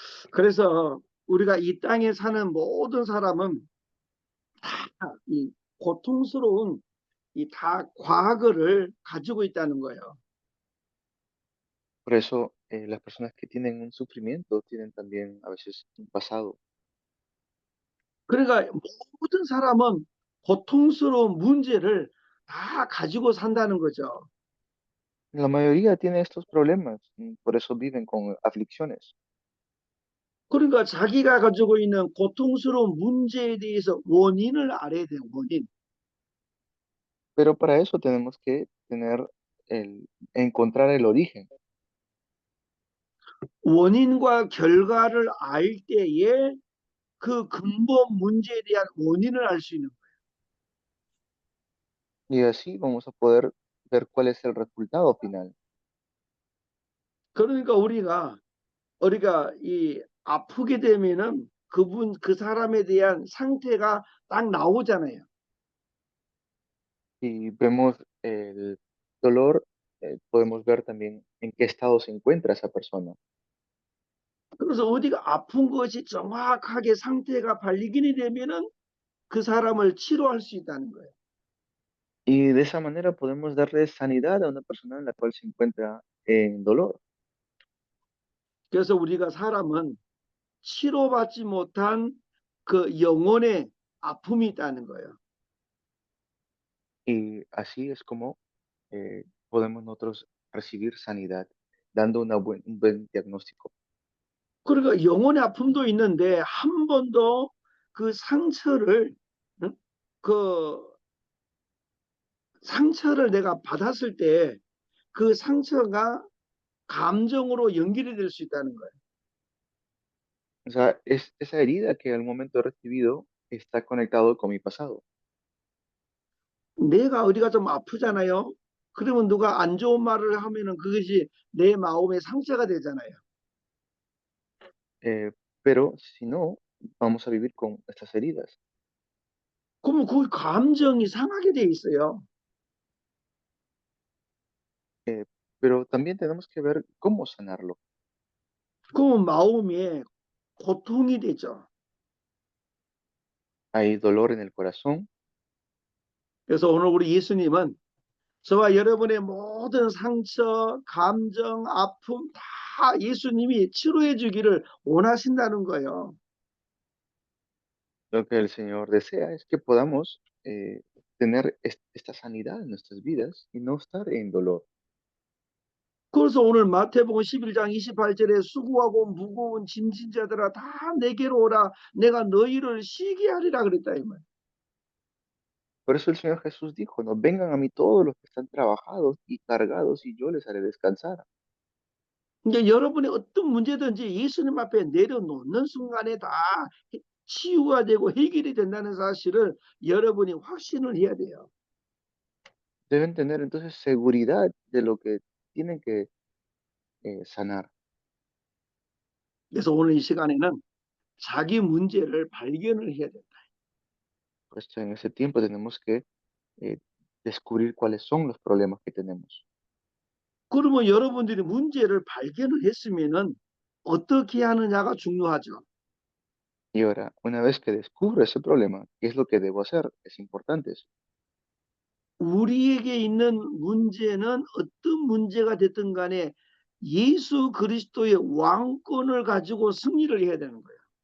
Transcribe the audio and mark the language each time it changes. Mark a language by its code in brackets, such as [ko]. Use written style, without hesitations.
[ko] 그래서 우리가 이 땅에 사는 모든 사람은 다 이 고통스러운 이 다 과거를 가지고 있다는 거예요. [es] Por eso, las personas que tienen un sufrimiento tienen también a veces un pasado. [ko] 그러니까 모든 사람은 고통스러운 문제를 다 가지고 산다는 거죠. [es] La mayoría tiene estos problemas, por eso viven con aflicciones. [ko] 그러니까 자기가 가지고 있는 고통스러운 문제에 대해서 원인을 알아야 돼요. 원인. [es] Pero para eso tenemos que encontrar el origen. [ko] 원인과 결과를 알 때에 그 근본 문제에 대한 원인을 알 수 있는 거예요. [es] Y así vamos a poder ver cuál es el resultado final. [ko] 그러니까 우리가 이 아프게 되면은 그 사람에 대한 상태가 딱 나오잖아요. [es] Y vemos el dolor, podemos ver también en qué estado se encuentra esa persona. [ko] 그래서 어디가 아픈 것이 정확하게 상태가 발견이 되면은 그 사람을 치료할 수 있다는 거예요. [es] Y de esa manera podemos darle sanidad a una persona en la cual se encuentra en dolor. [ko] 그래서 우리가 사람은 치료받지 못한 그 영혼의 아픔이 있다는 거예요. [es] Y así es como podemos nosotros recibir sanidad, dando un buen diagnóstico. [ko] 그러니까 영혼의 아픔도 있는데 한 번도 그 상처를 응? 그 상처를 내가 받았을 때 그 상처가 감정으로 연결이 될 수 있다는 거예요. [es] O sea, es esa herida que al momento he recibido está conectado con mi pasado. [ko] 내가 어디가 좀 아프잖아요. 그러면 누가 안 좋은 말을 하면은 그것이 내 마음의 상처가 되잖아요. [es] Eh, pero si no, vamos a vivir con estas heridas. [ko] 그러면 그 감정이 상하게 돼 있어요. [es] Eh, pero también tenemos que ver cómo sanarlo. [ko] 그러면 마음에 고통이 되죠. [es] Hay dolor en el corazón. [ko] 그래서 오늘 우리 예수님은 저와 여러분의 모든 상처, 감정, 아픔 다 예수님이 치료해 주기를 원하신다는 거예요. [es] Lo que el Señor desea es que podamos tener esta sanidad en nuestras vidas y no estar en dolor. [ko] 그래서 오늘 마태복음 11장 28절에 수고하고 무거운 짐진 자들아 다 내게로 오라 내가 너희를 쉬게 하리라 그랬다 이 말. [es] Por eso el Señor Jesús dijo, no vengan a mí todos los que están trabajados y cargados y yo les haré descansar. [ko] 이제 여러분의 어떤 문제든지 예수님 앞에 내려놓는 순간에 다 치유가 되고 해결이 된다는 사실을 여러분이 확신을 해야 돼요. [es] Deben tener entonces seguridad de lo que tienen que sanar. [ko] 그래서 오늘 이 시간에는 자기 문제를 발견을 해야 된다. [es] Pues en ese tiempo tenemos que eh, descubrir cuáles son los problemas que tenemos. [ko] 그러면 여러분들이 문제를 발견을 했으면은 어떻게 하느냐가 중요하죠. [es] Y ahora, una vez que descubro ese problema, ¿qué es lo que debo hacer? Es importante eso. [ko] 우리에게 있는 문제는 어떤 문제가 됐든 간에 예수 그리스도의 왕권을 가지고 승리를 해야 되는 거예요.